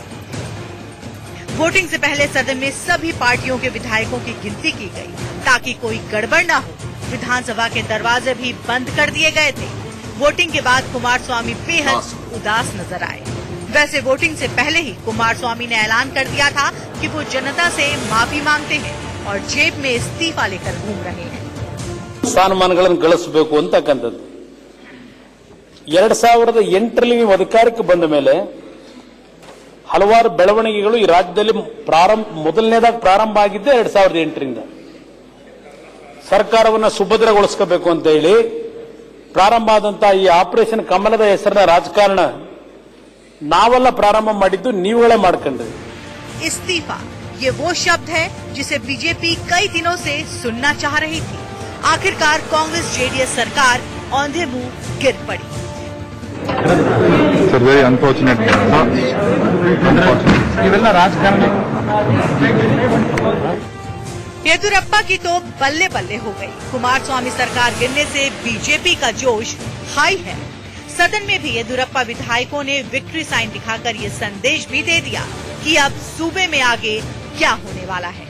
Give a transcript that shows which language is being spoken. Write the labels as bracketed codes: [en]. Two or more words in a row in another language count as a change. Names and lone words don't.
[hi] वोटिंग से पहले सदन में सभी पार्टियों के विधायकों की गिनती की गई ताकि कोई गड़बड़ न हो। विधानसभा के दरवाजे भी बंद कर दिए गए थे। वोटिंग के बाद कुमारस्वामी बेहद उदास नजर आए। वैसे वोटिंग से पहले ही कुमारस्वामी ने ऐलान कर दिया था कि वो जनता से माफी मांगते हैं और जेब में इस्तीफा लेकर घूम रहे हैं। [kn] ಸ್ಥಾನಮಾನಗಳನ್ನು ಗಳಿಸಬೇಕು ಅಂತಕ್ಕಂಥದ್ದು 2008ರಲ್ಲಿ ನೀವು ಅಧಿಕಾರಕ್ಕೆ ಬಂದ ಮೇಲೆ ಹಲವಾರು ಬೆಳವಣಿಗೆಗಳು ಈ ರಾಜ್ಯದಲ್ಲಿ ಮೊದಲನೇದಾಗಿ ಪ್ರಾರಂಭ ಆಗಿದ್ದೆ 2008ರಿಂದ. ಸರ್ಕಾರವನ್ನು ಸುಭದ್ರಗೊಳಿಸಬೇಕು ಅಂತ ಹೇಳಿ ಪ್ರಾರಂಭ ಆದಂತಹ ಈ ಆಪರೇಷನ್ ಕಮಲದ ಹೆಸರಿನ ರಾಜಕಾರಣ ನಾವೆಲ್ಲ ಪ್ರಾರಂಭ ಮಾಡಿದ್ದು, ನೀವುಗಳೇ ಮಾಡ್ಕೊಂಡ್ರಿ. [hi] इस्तीफा ये वो शब्द है जिसे बीजेपी कई दिनों से सुनना चाह रही थी। आखिरकार कांग्रेस जेडीएस सरकार औंधे मुंह गिर पड़ी। [en] Sir, very unfortunate. [hi] येदियुरप्पा की तो बल्ले बल्ले हो गई। कुमारस्वामी सरकार गिरने से बीजेपी का जोश हाई है। सदन में भी येदियुरप्पा विधायकों ने [en] victory sign [hi] दिखाकर ये संदेश भी दे दिया कि अब सूबे में आगे क्या होने वाला है।